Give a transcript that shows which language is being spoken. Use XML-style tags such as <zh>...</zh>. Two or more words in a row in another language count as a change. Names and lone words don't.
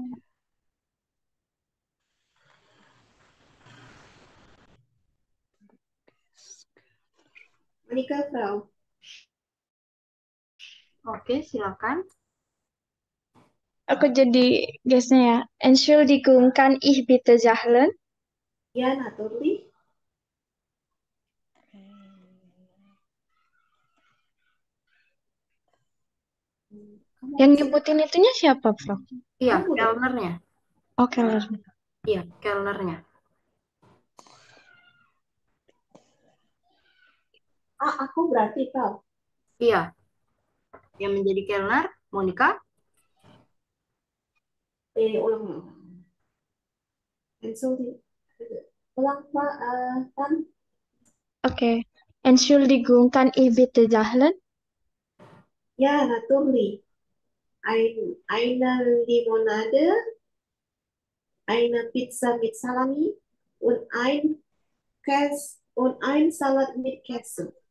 <id>Monika, Frau. Oke, silakan. Aku jadi guestnya ya.</id> <de>Entschuldigung, kann ich bitte zahlen? Ja, natürlich.</de> <id>Kamu Yang bisa nyebutin itunya siapa, Prof? Iya, Kamu dong. kelnernya. Oh, kelnernya. Iya, kelnernya. Aku berarti, Frau. Iya. Yang menjadi kelner, Monica. Ulang. Sorry. Ulang, Pak. Tan. Okay.</id> <de>Entschuldigung, kann ich bitte zahlen? Ja, natürlich. Eine Limonade, eine Pizza mit Salami und ein Salat mit Käse.</de>